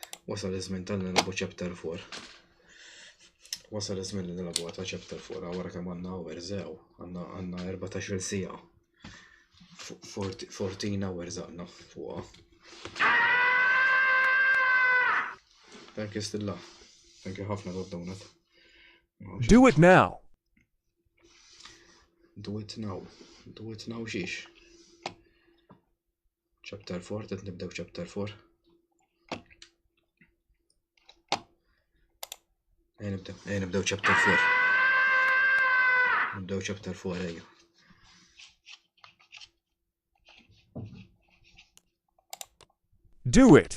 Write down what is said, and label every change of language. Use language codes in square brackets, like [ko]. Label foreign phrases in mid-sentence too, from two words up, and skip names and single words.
[mt] Wasal iż-żmien tal-nilagħbu chapter 4. Wasal iż-żmien li nilagħbu ta' chapter 4 wara kemm għandna hours għandna 14-il siegħa. 14 hours għandna fuqha. [en] Thank you Stilla. Thank you ħafna donut. Do it now. Do it now. Do it now xiex. [mt] Chapter 4, qed nibdew chapter 4. Nibdew chapter 4. Nibdew chapter 4 ejja. [en] Do it.